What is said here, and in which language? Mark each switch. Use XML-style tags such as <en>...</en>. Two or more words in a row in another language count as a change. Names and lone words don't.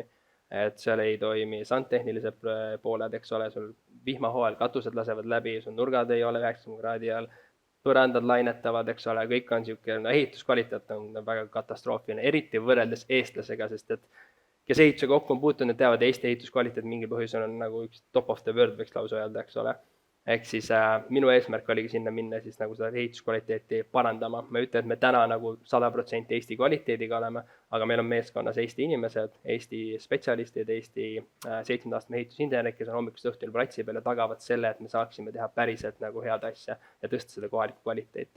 <et>Et seal ei toimi sandtehnilised pooled, eks ole, sul vihmahooajal katused lasevad läbi, sul nurgad ei ole 90 kraadi all, põrandad lainetavad, eks ole, kõik on niisugune, ehituskvaliteet on väga katastroofiline, eriti võrreldes eestlasega, sest et kes ehituse kokku on puutunud, teavad, Eesti ehituskvaliteet mingi põhjusel on nagu üks</et> <en>top of the world,</en> <et>võiks lausa öelda, eks ole. Ehk siis minu eesmärk oligi sinna minna siis nagu seda ehituskvaliteeti parandama. Ma ütlen, et me täna nagu 100% Eesti kvaliteediga oleme, aga meil on meeskonnas Eesti inimesed, Eesti spetsialistid, Eesti 7. astme ehitusinsenerid, kes on hommikust õhtul platsi peale tagavad selle, et me saaksime teha päriselt nagu head asja ja tõsta seda kohalikku kvaliteeti.</et>